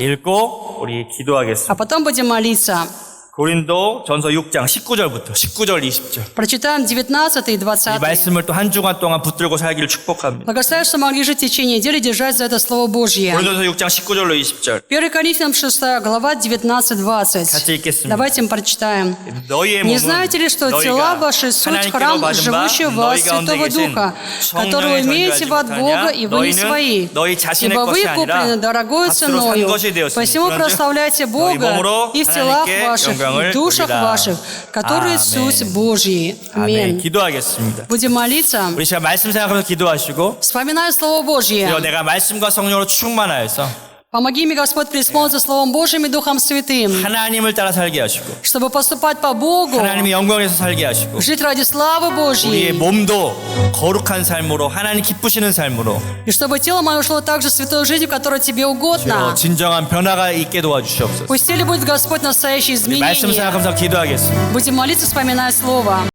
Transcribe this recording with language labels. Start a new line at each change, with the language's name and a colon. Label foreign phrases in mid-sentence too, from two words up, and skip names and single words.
Korean: 읽고 우리 기도하겠습니다.
Russian: А потом будем молиться.
Korean: 고린도 전서 6장 19절부터 19절 20절.
Russian: Прочитаем 19 и
Korean: 이
Russian: 20.
Korean: 말씀을 또 한 주간 동안 붙들고 살기를 축복합니다.
Russian: Благословляю, что могли жить в течение недели, держать за это Слово Божье.
Korean: 고린도서 6장 19절로 20절.
Russian: 1 Коринфянам 6 глава, 19-20.
Korean: 같이 읽겠습니다.
Russian: Давайте мы прочитаем.
Korean: 너희의
Russian: Не
Korean: 몸은
Russian: знаете ли, что тела ваши суть
Korean: 하나님께로
Russian: храм
Korean: 받은 바
Russian: живущего в вас
Korean: 너희 가운데
Russian: Святого
Korean: 계신
Russian: Духа, которого
Korean: 성령의
Russian: имеете вы от
Korean: 전주하지
Russian: Бога, и вы не
Korean: 못하냐?
Russian: свои?
Korean: 너희 자신의
Russian: Ибо вы
Korean: 것이 아니라
Russian: куплены дорогой
Korean: 값으로 산
Russian: ценою.
Korean: 것이 되었으니
Russian: Посему
Korean: 그런즉
Russian: прославляйте
Korean: 너희
Russian: Бога
Korean: 몸으로
Russian: и в телах
Korean: 하나님께
Russian: ваших,
Korean: 영광을
Russian: и в душах
Korean: 돌리라.
Russian: ваших, которые
Korean: 아멘.
Russian: суть Божьи.
Korean: 아멘.
Russian: Аминь.
Korean: 기도하겠습니다.
Russian: Будем молиться.
Korean: 우리 시간 말씀 생각하면서 기도하시고
Russian: Вспоминая Слово Божье.
Korean: 그리고 내가 말씀과 성령으로 충만하여서
Russian: Помоги мне, Господь, преисполниться Словом Божьим и Духом Святым,
Korean: 하나님을 따라 살게 하시고
Russian: чтобы поступать по Богу,
Korean: 하나님의 영광에서 살게 하시고
Russian: жить ради славы
Korean: 우리의
Russian: Божьей,
Korean: 몸도 거룩한 삶으로 하나님 기쁘시는 삶으로
Russian: и чтобы тело мое шло также святой жизнью, которая Тебе угодна.
Korean: 진정한 변화가 있게 도와주시옵소서.
Russian: Пусть в теле будет Господь настоящее
Korean: 말씀
Russian: изменение.
Korean: 생각하면서 기도하겠습니다.
Russian: Будем молиться, вспоминая Слово.